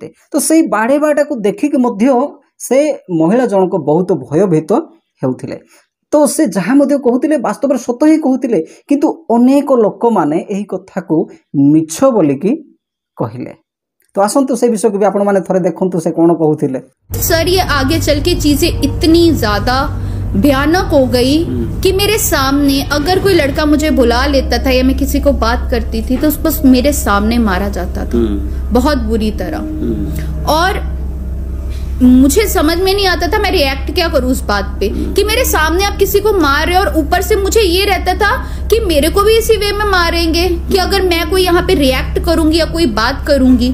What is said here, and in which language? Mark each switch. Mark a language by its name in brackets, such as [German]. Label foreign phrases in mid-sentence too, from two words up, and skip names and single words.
[Odia] ତ ସେଇ ବାଡ଼େଇବାଟାକୁ ଦେଖିକି ମଧ୍ୟ ସେ ମହିଳା ଜଣକ ବହୁତ ଭୟଭୀତ ହେଉଥିଲେ। ତ ସେ ଯାହା ମଧ୍ୟ କହୁଥିଲେ ବାସ୍ତବରେ ସତ ହିଁ କହୁଥିଲେ, କିନ୍ତୁ ଅନେକ ଲୋକମାନେ ଏହି କଥାକୁ ମିଛ ବୋଲିକି କହିଲେ। ତ ଆସନ୍ତୁ ସେ ବିଷୟକୁ ବି ଆପଣମାନେ ଥରେ ଦେଖନ୍ତୁ ସେ କ'ଣ କହୁଥିଲେ। [Hindi] सर ये आगे चल के चीजें इतनी ज्यादा भयानक हो गई कि मेरे सामने अगर कोई लड़का मुझे बुला लेता था या मैं किसी को बात करती थी तो बस मेरे सामने मारा जाता था बहुत बुरी तरह। और मुझे समझ में नहीं आता था मैं रिएक्ट क्या करूं उस बात पे कि मेरे सामने आप किसी को मार रहे हो, और ऊपर से मुझे ये रहता था कि मेरे को भी इसी वे में मारेंगे कि अगर मैं कोई यहाँ पे रिएक्ट करूंगी या कोई बात करूंगी।